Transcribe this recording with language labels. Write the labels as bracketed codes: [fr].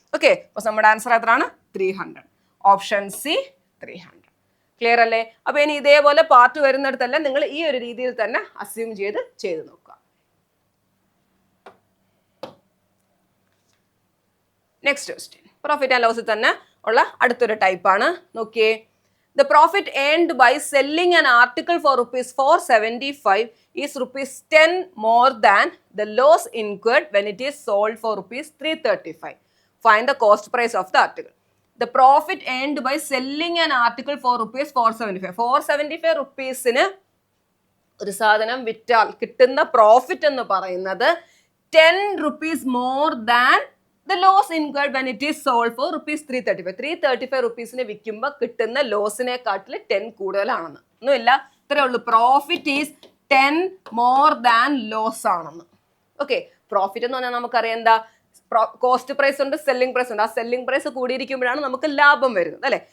[ml] Okay, അപ്പോൾ നമ്മുടെ answer എത്രയാണ്? 300. Option C 300. ക്ലിയർ അല്ലേ? അപ്പൊ ഇനി ഇതേപോലെ പാർട്ട് വരുന്നിടത്തെല്ലാം നിങ്ങൾ ഈ ഒരു രീതിയിൽ തന്നെ അസ്യൂം ചെയ്ത് നോക്കുക. നെക്സ്റ്റ് ക്വസ്റ്റ്യൻ പ്രോഫിറ്റ് ആൻഡ് ലോസിൽ തന്നെ ഉള്ള അടുത്തൊരു ടൈപ്പാണ്. നോക്കിയേ. [en] The profit earned by selling an article for ₹475 is ₹10 more than the loss incurred when it is sold for ₹335. Find the cost price of the article. The profit earned by selling an article for ₹475. [ml] 475 rupeesന് ഒരു സാധനം വിറ്റാൽ കിട്ടുന്ന profit എന്ന് പറയുന്നത് [en] 10 rupees more than the loss incurred when it is sold for ₹335. [ml] 335 rupeesന് വിൽക്കുമ്പോൾ കിട്ടുന്ന ലോസിനെക്കാട്ടിൽ 10 കൂടുതലാണെന്ന്. ഒന്നുമില്ല, ഇത്രയേ ഉള്ളൂ. Profit is [en] 10 more than [ml] loss ആണെന്ന്. ഓക്കെ, പ്രോഫിറ്റ് എന്ന് പറഞ്ഞാൽ നമുക്കറിയാം എന്താ, കോസ്റ്റ് പ്രൈസ് ഉണ്ട്, സെല്ലിംഗ് പ്രൈസ് ഉണ്ട്. ആ സെല്ലിംഗ് പ്രൈസ് കൂടിയിരിക്കുമ്പോഴാണ് നമുക്ക് ലാഭം വരുന്നത് അല്ലേ.